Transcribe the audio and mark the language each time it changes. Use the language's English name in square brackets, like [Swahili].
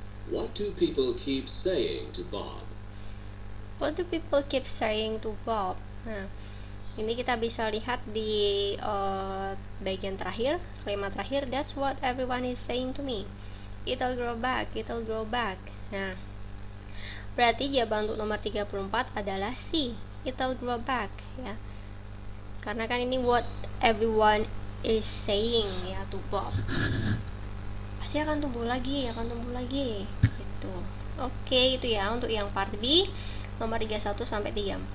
[English] What do people keep saying to Bob? What do people keep saying to Bob? [Indonesian] Nah, ini kita bisa lihat di bagian terakhir, kalimat terakhir. [English] That's what everyone is saying to me. It'll grow back, it'll grow back. [Indonesian] Nah, berarti jawaban untuk nomor 34 adalah C, [English] it'll grow back [Indonesian] ya. Karena kan ini [English] what everyone is saying [Indonesian] ya to Bob. Pasti akan tumbuh lagi gitu. Oke, itu ya untuk yang part B nomor 31 sampai 3.